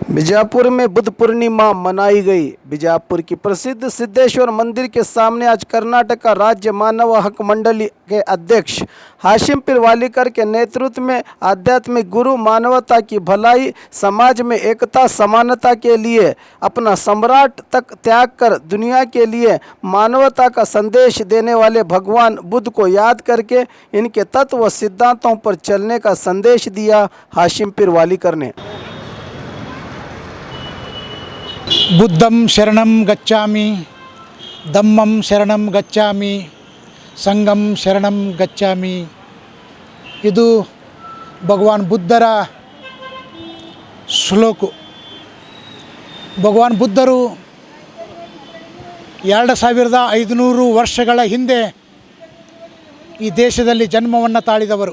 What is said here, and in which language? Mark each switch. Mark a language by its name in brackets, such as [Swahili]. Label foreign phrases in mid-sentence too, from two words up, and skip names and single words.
[Hindi] बीजापुर में बुद्ध पूर्णिमा मनाई गई। बीजापुर की प्रसिद्ध सिद्धेश्वर मंदिर के सामने आज कर्नाटक राज्य मानव हक मंडली के अध्यक्ष हाशिम पीर वालीकर के नेतृत्व में आध्यात्मिक गुरु मानवता की भलाई, समाज में एकता समानता के लिए अपना सम्राट तक त्याग कर दुनिया के लिए मानवता का संदेश देने वाले भगवान बुद्ध को याद करके इनके तत्व व सिद्धांतों पर चलने का संदेश दिया। हाशिम पीर वालीकर ने [Pali] बुद्धं शरणं गच्छामि, धम्मं शरणं गच्छामि, ಸಂಘಂ ಶರಣಂ ಗಚ್ಚಾಮಿ. [Kannada] ಇದು ಭಗವಾನ್ ಬುದ್ಧರ ಶ್ಲೋಕು. ಭಗವಾನ್ ಬುದ್ಧರು 2500 ವರ್ಷಗಳ ಹಿಂದೆ ಈ ದೇಶದಲ್ಲಿ ಜನ್ಮವನ್ನು ತಾಳಿದವರು.